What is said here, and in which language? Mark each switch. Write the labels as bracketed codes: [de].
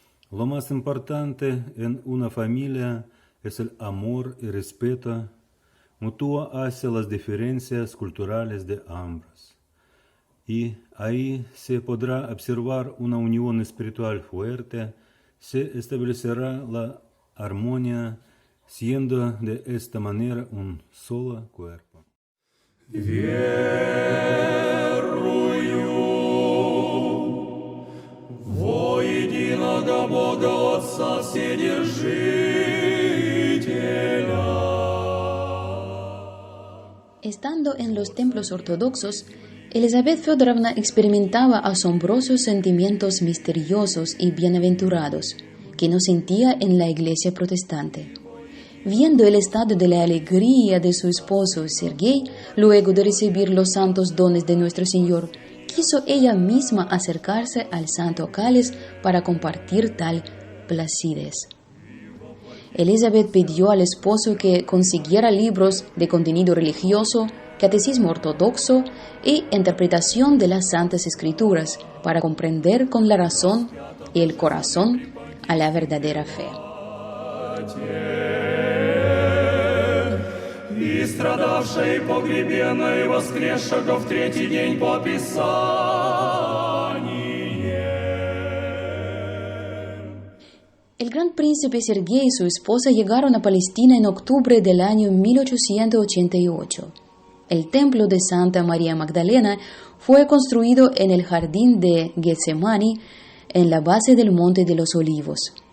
[es] Lo más importante en una familia es el amor y respeto mutuo hacia las diferencias culturales de ambos. Y ahí se podrá observar una unión espiritual fuerte, se establecerá la armonía, siendo de esta manera un solo cuerpo. [ru] Верую во единого Бога Отца Вседержителя. [es] Estando en los templos ortodoxos, Elizabeth Feodorovna experimentaba asombrosos sentimientos misteriosos y bienaventurados que no sentía en la iglesia protestante. Viendo el estado de la alegría de su esposo Sergei, luego de recibir los santos dones de nuestro Señor, quiso ella misma acercarse al santo cáliz para compartir tal placidez. Elizabeth pidió al esposo que consiguiera libros de contenido religioso, catecismo ortodoxo y interpretación de las Santas Escrituras para comprender con la razón y el corazón a la verdadera fe. [ru] И страдавшей, погребенной, воскресшего в третий день по Писанию. [es] El gran príncipe Sergei y su esposa llegaron a Palestina en octubre del año 1888. El templo de Santa María Magdalena fue construido en el jardín de Getsemani, en la base del Monte de los Olivos.